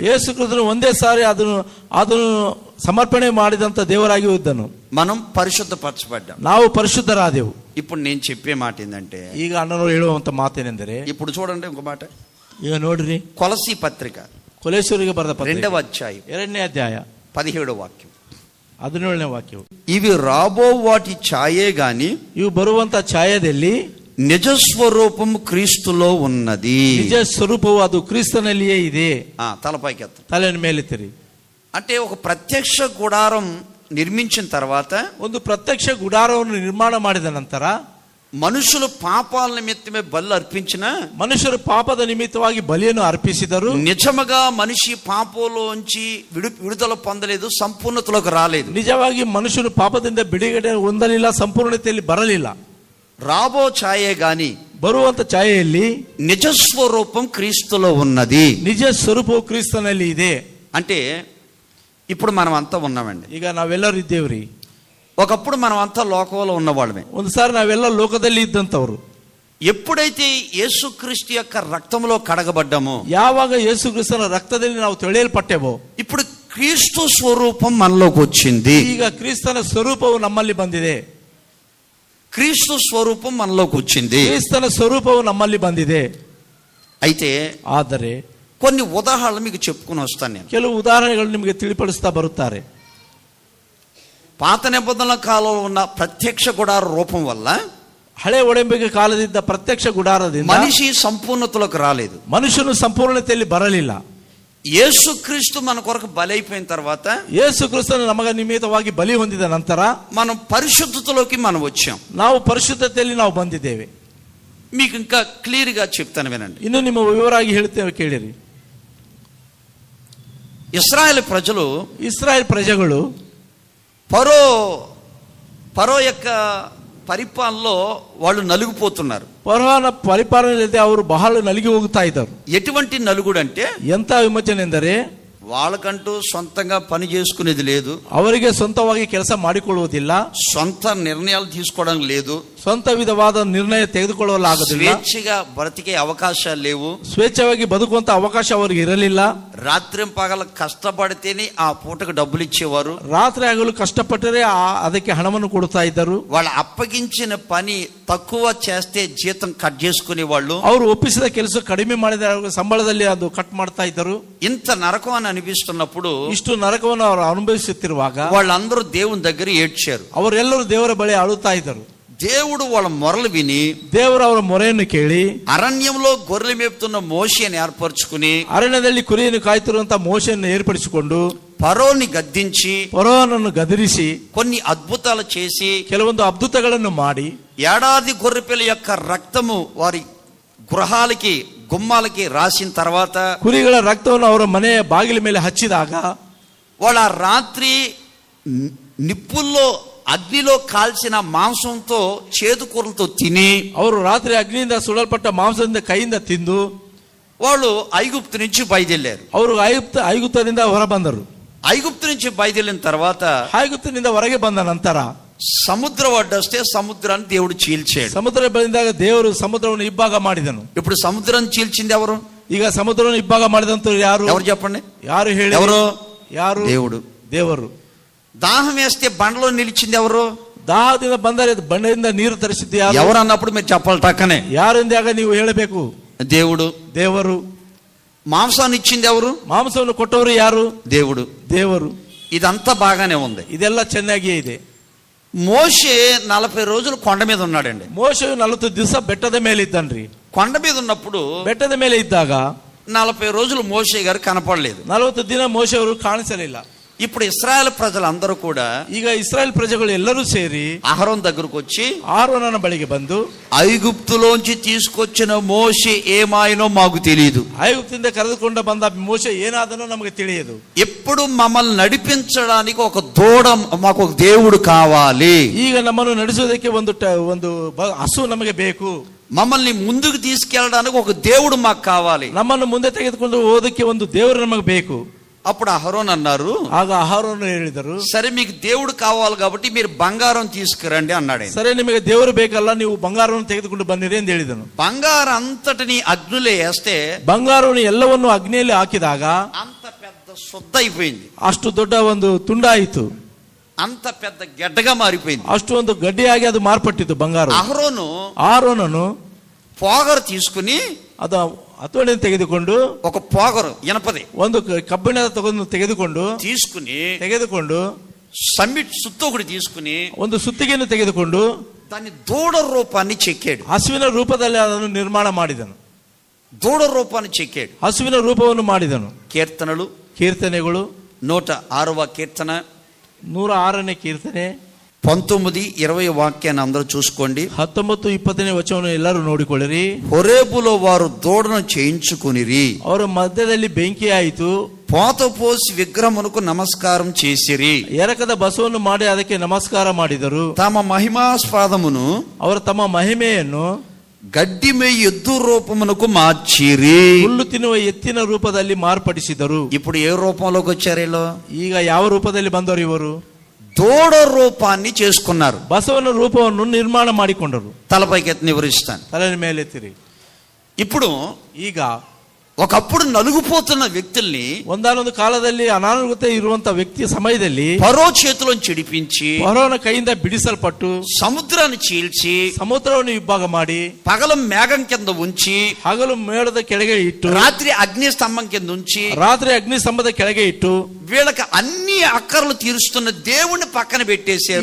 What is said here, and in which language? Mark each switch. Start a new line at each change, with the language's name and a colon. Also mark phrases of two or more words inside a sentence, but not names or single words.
Kannada: ಯೇಸು ಕ್ರಿಸ್ತನು ಒಂದೇ ಸಾರಿ ಅದನ್ನು ಸಮರ್ಪಣೆ ಮಾಡಿದಂತ ದೇವರಾಗಿ ಇದ್ದನು.
Telugu: మనం పరిశుద్ధపరచబడ్డాం.
Kannada: ನಾವು ಪರಿಶುದ್ಧರಾದೆವು.
Telugu: ఇప్పుడు నేను చెప్పే మాట ఏంటంటే,
Kannada: ಈಗ ಅಣ್ಣನವರು ಹೇಳುವಂತ ಮಾತೇನೆಂದರೆ,
Telugu: ఇప్పుడు చూడండి ఇంకో మాట.
Kannada: ಈಗ ನೋಡ್ರಿ,
Telugu: కొలసీ పత్రిక
Kannada: ಕೊಲೆಸೂರಿಗೆ ಬರೆದ ಪತ್ರಿಕೆ
Telugu: 2వ అధ్యాయం
Kannada: 2ನೇ ಅಧ್ಯಾಯ
Telugu: 17వ వాక్యం.
Kannada: 17ನೇ ವಾಕ್ಯವು,
Telugu: ఇవి రాబో వాటి ఛాయే గాని
Kannada: ಇವು ಬರುವಂತ ಛಾಯದಲ್ಲಿ
Telugu: నిజస్వరూపం క్రీస్తులో ఉన్నది.
Kannada: ನಿಜ ಸ್ವರೂಪವು ಅದು ಕ್ರಿಸ್ತನಲ್ಲಿಯೇ ಇದೆ.
Telugu: తలపైకి ఎత్త.
Kannada: ತಲೆಯನ್ನು ಮೇಲೆತ್ತಿರಿ.
Telugu: అంటే ఒక ప్రత్యక్ష గుడారం నిర్మించిన తర్వాత,
Kannada: ಒಂದು ಪ್ರತ್ಯಕ್ಷ ಗುಡಾರವನ್ನು ನಿರ್ಮಾಣ ಮಾಡಿದ ನಂತರ,
Telugu: మనుషులు పాపాల నిమిత్తమే బలి అర్పించిన,
Kannada: ಮನುಷ್ಯರು ಪಾಪದ ನಿಮಿತ್ತವಾಗಿ ಬಲಿಯನ್ನು ಅರ್ಪಿಸಿದರು.
Telugu: నిజముగా మనిషి పాపంలోంచి విడుదల పొందలేదు, సంపూర్ణతలోకి రాలేదు.
Kannada: ನಿಜವಾಗಿ ಮನುಷ್ಯನು ಪಾಪದಿಂದ ಬಿಡುಗಡೆ ಹೊಂದಲಿಲ್ಲ, ಸಂಪೂರ್ಣತೆಯಲ್ಲಿ ಬರಲಿಲ್ಲ.
Telugu: రాబో ఛాయే గాని
Kannada: ಬರುವಂತ ಛಾಯೆಯಲ್ಲಿ
Telugu: నిజస్వరూపం క్రీస్తులో ఉన్నది.
Kannada: ನಿಜ ಸ್ವರೂಪವು ಕ್ರಿಸ್ತನಲ್ಲಿ ಇದೆ.
Telugu: అంటే ఇప్పుడు మనం అంతా ఉన్నామండి.
Kannada: ಈಗ ನಾವೆಲ್ಲರೂ ಇದ್ದೇವ್ರಿ.
Telugu: ఒకప్పుడు మనం అంతా లోకంలో ఉన్నవాళ్ళమే.
Kannada: ಒಂದು ಸಾರಿ ನಾವೆಲ್ಲ ಲೋಕದಲ್ಲಿ ಇದ್ದಂತವ್ರು.
Telugu: ఎప్పుడైతే యేసుక్రీస్తు యొక్క రక్తంలో కడగబడ్డామో,
Kannada: ಯಾವಾಗ ಯೇಸು ಕ್ರಿಸ್ತನ ರಕ್ತದಲ್ಲಿ ನಾವು ತೊಳೆಯಲ್ಪಟ್ಟೆವೋ,
Telugu: ఇప్పుడు క్రీస్తు స్వరూపం మనలోకి వచ్చింది.
Kannada: ಈಗ ಕ್ರಿಸ್ತನ ಸ್ವರೂಪವು ನಮ್ಮಲ್ಲಿ ಬಂದಿದೆ.
Telugu: క్రీస్తు స్వరూపం మనలోకి వచ్చింది.
Kannada: ಕ್ರಿಸ್ತನ ಸ್ವರೂಪವು ನಮ್ಮಲ್ಲಿ ಬಂದಿದೆ.
Telugu: అయితే
Kannada: ಆದರೆ
Telugu: కొన్ని ఉదాహరణలు మీకు చెప్పుకుని వస్తాను నేను.
Kannada: ಕೆಲವು ಉದಾಹರಣೆಗಳು ನಿಮಗೆ ತಿಳಿಪಡಿಸ್ತಾ ಬರುತ್ತಾರೆ.
Telugu: పాత నిబంధనల కాలంలో ఉన్న ప్రత్యక్ష గుడార రూపం వల్ల
Kannada: ಹಳೆ ಒಡಂಬಡಿಕೆ ಕಾಲದಿಂದ ಪ್ರತ್ಯಕ್ಷ ಗುಡಾರದಿಂದ
Telugu: మనిషి సంపూర్ణతలోకి రాలేదు.
Kannada: ಮನುಷ್ಯನು ಸಂಪೂರ್ಣತೆಯಲ್ಲಿ ಬರಲಿಲ್ಲ.
Telugu: యేసుక్రీస్తు మన కొరకు బలైపోయిన తర్వాత,
Kannada: ಯೇಸು ಕ್ರಿಸ್ತನು ನಮಗ ನಿಮಿತ್ತವಾಗಿ ಬಲಿ ಹೊಂದಿದ ನಂತರ
Telugu: మనం పరిశుద్ధతలోకి మనం వచ్చాం.
Kannada: ನಾವು ಪರಿಶುದ್ಧತೆಯಲ್ಲಿ ನಾವು ಬಂದಿದ್ದೇವೆ.
Telugu: మీకు ఇంకా క్లియర్ గా చెప్తాను వినండి.
Kannada: ಇನ್ನು ನಿಮ್ಮ ವಿವರವಾಗಿ ಹೇಳ್ತೇವೆ, ಕೇಳಿರಿ.
Telugu: ఇశ్రాయేలు ప్రజలు,
Kannada: ಇಸ್ರಾಯೇಲ್ ಪ್ರಜೆಗಳು
Telugu: ఫరో యొక్క పరిపాలనలో వాళ్ళు నలిగిపోతున్నారు.
Kannada: ಫರೋಹನ ಪರಿಪಾಲನೆಯಲ್ಲಿ ಅವರು ಬಹಳ ನಲಿಗಿ ಹೋಗ್ತಾ ಇದ್ದರು.
Telugu: ఎటువంటి నలుగుడు అంటే,
Kannada: ಎಂತ ವಿಮೋಚನೆ ಎಂದರೆ
Telugu: వాళ్ళకంటూ సొంతంగా పని చేసుకునేది లేదు,
Kannada: ಅವರಿಗೆ ಸ್ವಂತವಾಗಿ ಕೆಲಸ ಮಾಡಿಕೊಳ್ಳುವುದಿಲ್ಲ,
Telugu: సొంత నిర్ణయాలు తీసుకోవడం లేదు,
Kannada: ಸ್ವಂತ ವಿಧವಾದ ನಿರ್ಣಯ ತೆಗೆದುಕೊಳ್ಳಲಾಗುವುದಿಲ್ಲ,
Telugu: స్వేచ్ఛగా బ్రతికే అవకాశాలు లేవు,
Kannada: ಸ್ವೇಚ್ಛವಾಗಿ ಬದುಕುವಂತ ಅವಕಾಶ ಅವರಿಗೆ ಇರಲಿಲ್ಲ.
Telugu: రాత్రి పగల కష్టపడితేనే ఆ పూటకు డబ్బులు ఇచ్చేవారు.
Kannada: ರಾತ್ರಿ ಆಗಲು ಕಷ್ಟಪಟ್ಟರೆ ಅದಕ್ಕೆ ಹಣವನ್ನು ಕೊಡುತ್ತಾ ಇದ್ದರು.
Telugu: వాళ్ళు అప్పగించిన పని తక్కువ చేస్తే జీతం కట్ చేసుకునే వాళ్ళు.
Kannada: ಅವರು ಒಪ್ಪಿಸಿದ ಕೆಲಸ ಕಡಿಮೆ ಮಾಡಿದ ಸಂಬಳದಲ್ಲಿ ಅದು ಕಟ್ ಮಾಡ್ತಾ ಇದ್ದರು.
Telugu: ఇంత నరకం అని అనిపిస్తున్నప్పుడు
Kannada: ಇಷ್ಟು ನರಕವನ್ನು ಅವರು ಅನುಭವಿಸುತ್ತಿರುವಾಗ
Telugu: వాళ్ళందరూ దేవుని దగ్గర ఏడ్చారు.
Kannada: ಅವರೆಲ್ಲರೂ ದೇವರ ಬಳಿ ಅಳುತ್ತಾ ಇದ್ದರು.
Telugu: దేవుడు వాళ్ళ మొరలు విని
Kannada: ದೇವರು ಅವರ ಮೊರೆಯನ್ನು ಕೇಳಿ
Telugu: అరణ్యంలో గొర్రెలు మేపుతున్న మోషేని ఏర్పరచుకుని
Kannada: ಅರಣ್ಯದಲ್ಲಿ ಕುರಿಯನ್ನು ಕಾಯ್ತಿರುವಂತಹ ಮೋಶೆಯನ್ನು ಏರ್ಪಡಿಸಿಕೊಂಡು
Telugu: ఫరోని గద్దించి
Kannada: ಫರೋಹನನ್ನು ಗದರಿಸಿ
Telugu: కొన్ని అద్భుతాలు చేసి
Kannada: ಕೆಲವೊಂದು ಅದ್ಭುತಗಳನ್ನು ಮಾಡಿ
Telugu: ఏడాది గొర్రెపిల్ల యొక్క రక్తము వారి గృహాలకి గుమ్మాలకి రాసిన తర్వాత
Kannada: ಕುರಿಗಳ ರಕ್ತವನ್ನು ಅವರ ಮನೆಯ ಬಾಗಿಲ ಮೇಲೆ ಹಚ್ಚಿದಾಗ
Telugu: వాళ్ళ రాత్రి నిప్పుల్లో అగ్నిలో కాల్చిన మాంసంతో చేదు కూరలతో తిని
Kannada: ಅವರು ರಾತ್ರಿ ಅಗ್ನಿಯಿಂದ ಸುಡಲ್ಪಟ್ಟ ಮಾಂಸದಿಂದ ಕೈಯಿಂದ ತಿಂದು
Telugu: వాళ్ళు ఐగుప్తు నుంచి బయలుదేరారు.
Kannada: ಅವರು ಐಗುಪ್ತದಿಂದ ಹೊರ ಬಂದರು.
Telugu: ఐగుప్తు నుంచి బయలుదేరిన తర్వాత
Kannada: ಐಗುಪ್ತದಿಂದ ಹೊರಗೆ ಬಂದ ನಂತರ
Telugu: సముద్రం అడ్డొస్తే సముద్రాన్ని దేవుడు చీల్చాడు.
Kannada: ಸಮುದ್ರ ಬಂದಾಗ ದೇವರು ಸಮುದ್ರವನ್ನು ಇಬ್ಬಾಗ ಮಾಡಿದನು.
Telugu: ఇప్పుడు సముద్రం చీల్చింది ఎవరు?
Kannada: ಈಗ ಸಮುದ್ರವನ್ನು ಇಬ್ಬಾಗ ಮಾಡಿದಂತರು ಯಾರು?
Telugu: ఎవరు చెప్పండి?
Kannada: ಯಾರು ಹೇಳಿ?
Telugu: ఎవరు?
Kannada: ಯಾರು?
Telugu: దేవుడు.
Kannada: ದೇವರು.
Telugu: దాహం వేస్తే బండలో నిలిచింది ఎవరు?
Kannada: ದಾಹದಿಂದ ಬಂದರೆ ಬಂಡೆಯಿಂದ ನೀರು ತರಿಸಿದ್ದು ಯಾರು?
Telugu: ఎవరు అన్నప్పుడు మీరు చెప్పాలి టక్కనే.
Kannada: ಯಾರು ಎಂದಾಗ ನೀವು ಹೇಳಬೇಕು.
Telugu: దేవుడు.
Kannada: ದೇವರು.
Telugu: మాంసాన్ని ఇచ్చింది ఎవరు?
Kannada: ಮಾಂಸವನ್ನು ಕೊಟ್ಟವರು ಯಾರು?
Telugu: దేవుడు.
Kannada: ದೇವರು.
Telugu: ఇదంతా బాగానే ఉంది.
Kannada: ಇದೆಲ್ಲ ಚೆನ್ನಾಗಿಯೇ ಇದೆ.
Telugu: మోషే 40 రోజులు కొండ మీద ఉన్నాడండి.
Kannada: ಮೋಶೆಯು 40 ದಿವಸ ಬೆಟ್ಟದ ಮೇಲೆ ಇದ್ದನ್ರಿ.
Telugu: కొండ మీద ఉన్నప్పుడు
Kannada: ಬೆಟ್ಟದ ಮೇಲೆ ಇದ್ದಾಗ
Telugu: 40 రోజులు మోషే గారు కనపడలేదు.
Kannada: 40 ದಿನ ಮೋಶೆಯವರು ಕಾಣಿಸಲಿಲ್ಲ.
Telugu: ఇప్పుడు ఇశ్రాయేల్ ప్రజలందరూ కూడా
Kannada: ಈಗ ಇಸ್ರಾಯೇಲ್ ಪ್ರಜೆಗಳು ಎಲ್ಲರೂ ಸೇರಿ
Telugu: అహరోన్ దగ్గరకు వచ్చి
Kannada: ಆರೋನನ ಬಳಿಗೆ ಬಂದು
Telugu: ఐగుప్తులోంచి తీసుకొచ్చిన మోషే ఏమాయనో మాకు తెలియదు,
Kannada: ಐಗುಪ್ತದಿಂದ ಕರೆದುಕೊಂಡು ಬಂದ ಮೋಶೆ ಏನಾದನೋ ನಮಗೆ ತಿಳಿಯದು,
Telugu: ఎప్పుడు మమ్మల్ని నడిపించడానికి ఒక దూడ, మాకు ఒక దేవుడు కావాలి,
Kannada: ಈಗ ನಮ್ಮನ್ನು ನಡೆಸುವುದಕ್ಕೆ ಒಂದು ಹಸು ನಮಗೆ ಬೇಕು,
Telugu: మమ్మల్ని ముందుకు తీసుకెళ్ళడానికి ఒక దేవుడు మాకు కావాలి,
Kannada: ನಮ್ಮನ್ನು ಮುಂದೆ ತೆಗೆದುಕೊಂಡು ಹೋದಕ್ಕೆ ಒಂದು ದೇವರು ನಮಗೆ ಬೇಕು.
Telugu: అప్పుడు అహరోన్ అన్నారు,
Kannada: ಆಗ ಅಹರೋನ ಹೇಳಿದರು,
Telugu: సరే మీకు దేవుడు కావాలి కాబట్టి మీరు బంగారం తీసుకురండి అన్నాడు.
Kannada: ಸರಿ ನಿಮಗೆ ದೇವರು ಬೇಕಲ್ಲ, ನೀವು ಬಂಗಾರವನ್ನು ತೆಗೆದುಕೊಂಡು ಬನ್ನಿರಿ ಎಂದು ಹೇಳಿದನು.
Telugu: బంగారం అంతటిని అగ్నిలో వేస్తే
Kannada: ಬಂಗಾರವನ್ನು ಎಲ್ಲವನ್ನು ಅಗ್ನಿಯಲ್ಲಿ ಹಾಕಿದಾಗ
Telugu: అంత పెద్ద శుద్ధ అయిపోయింది,
Kannada: ಅಷ್ಟು ದೊಡ್ಡ ಒಂದು ತುಂಡಾಯಿತು,
Telugu: అంత పెద్ద గడ్డగా మారిపోయింది,
Kannada: ಅಷ್ಟು ಒಂದು ಗಡ್ಡೆಯಾಗಿ ಅದು ಮಾರ್ಪಟ್ಟಿತು ಬಂಗಾರ. ಆರೋನನು
Telugu: పోగరు తీసుకుని
Kannada: ಅದು ಹತೋಣಿಯನ್ನು ತೆಗೆದುಕೊಂಡು
Telugu: ఒక పోగరు ఇనపది
Kannada: ಒಂದು ಕಬ್ಬಿಣದ ತೆಗೆದುಕೊಂಡು
Telugu: సమ్మిట్ సుత్తు ఒకటి తీసుకుని
Kannada: ಒಂದು ಸುತ್ತಿಗೆಯನ್ನು ತೆಗೆದುಕೊಂಡು
Telugu: దాని దూడ రూపాన్ని చెక్కాడు.
Kannada: ಹಸುವಿನ ರೂಪದಲ್ಲಿ ಅದನ್ನು ನಿರ್ಮಾಣ ಮಾಡಿದನು.
Telugu: దూడ రూపాన్ని చెక్కాడు,
Kannada: ಹಸುವಿನ ರೂಪವನ್ನು ಮಾಡಿದನು. ಕೀರ್ತನೆಗಳು
Telugu: 106వ కీర్తన
Kannada: 106ನೇ ಕೀರ್ತನೆ
Telugu: 19-20 వాక్యాన్ని అందరూ చూసుకోండి.
Kannada: 19-20ನೇ ವಚನವನ್ನು ಎಲ್ಲರೂ ನೋಡಿಕೊಳ್ಳಿರಿ.
Telugu: హోరేబులో వారు దూడను చేయించుకునిరి,
Kannada: ಅವರ ಮಧ್ಯದಲ್ಲಿ ಬೆಂಕಿ ಆಯಿತು,
Telugu: పోత పోసి విగ్రహమునకు నమస్కారం చేసిరి,
Kannada: ಎರಕದ ಬಸವನ್ನು ಮಾಡಿ ಅದಕ್ಕೆ ನಮಸ್ಕಾರ ಮಾಡಿದರು.
Telugu: తమ మహిమాస్పదమును,
Kannada: ಅವರು ತಮ್ಮ ಮಹಿಮೆಯನ್ನು
Telugu: గడ్డి మేయి ఎద్దు రూపమునకు మార్చిరి,
Kannada: ಹುಲ್ಲು ತಿನ್ನುವ ಎತ್ತಿನ ರೂಪದಲ್ಲಿ ಮಾರ್ಪಡಿಸಿದರು.
Telugu: ఇప్పుడు ఏ రూపంలోకి వచ్చారు?
Kannada: ಈಗ ಯಾವ ರೂಪದಲ್ಲಿ ಬಂದರು ಇವರು?
Telugu: దూడ రూపాన్ని చేసుకున్నారు.
Kannada: ಬಸವನ ರೂಪವನ್ನು ನಿರ್ಮಾಣ ಮಾಡಿಕೊಂಡರು.
Telugu: తలపైకి ఎత్తి వివరిస్తాను.
Kannada: ತಲೆಯ ಮೇಲೆತ್ತಿರಿ.
Telugu: ఇప్పుడు
Kannada: ಈಗ
Telugu: ఒకప్పుడు నలుగుపోతున్న వ్యక్తుల్ని
Kannada: ಒಂದಾನೊಂದು ಕಾಲದಲ್ಲಿ ಅನಾನುಕೂಲತೆ ಇರುವಂತ ವ್ಯಕ್ತಿಯ ಸಮಯದಲ್ಲಿ
Telugu: ఫరో చేతిలో చిడిపించి
Kannada: ಫರೋನ ಕೈಯಿಂದ ಬಿಡಿಸಲ್ಪಟ್ಟು
Telugu: సముద్రాన్ని చీల్చి
Kannada: ಸಮುದ್ರವನ್ನು ವಿಭಾಗ ಮಾಡಿ
Telugu: పగలు మేఘం కింద ఉంచి
Kannada: ಹಗಲು ಮೇಳದ ಕೆಳಗೆ ಇಟ್ಟು
Telugu: రాత్రి అగ్ని స్తంభం కింద ఉంచి
Kannada: ರಾತ್ರಿ ಅಗ್ನಿ ಸ್ತಂಭದ ಕೆಳಗೆ ಇಟ್ಟು
Telugu: వీళ్ళకి అన్ని అక్కర్లు తీరుస్తున్న దేవుణ్ణి పక్కన పెట్టేశారు.